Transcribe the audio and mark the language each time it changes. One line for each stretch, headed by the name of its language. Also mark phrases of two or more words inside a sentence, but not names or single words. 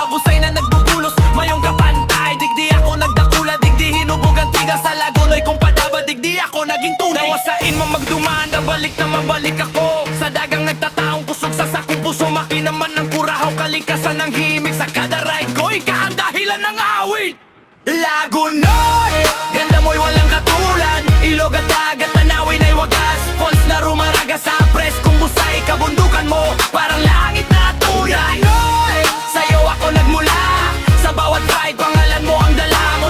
Bikol: Busay na nagbubulos, mayong kapantay. Digdi ako nagdakula, digdi hinubog ang tiga sa lagunoy. Kung padaba, digdi ako naging tunay. Nawasain mo magdumaan, balik na mabalik ako. Sa dagang nagtataong kusog sa sakong puso, makinaman ng kurahaw, kalikasan ng himig. Sa kada ride ko, ika ang dahilan ng awit.
Filipino: Lagunoy, ganda mo'y walang katulad. Ilog at dagat, tanawin ay wagas. Falls na rumaraga sa pres, kung busay kabundukan mo, parang langit na tulay. Sa'yo ako nagmula, sa bawat ride, pangalan mo ang dala mo.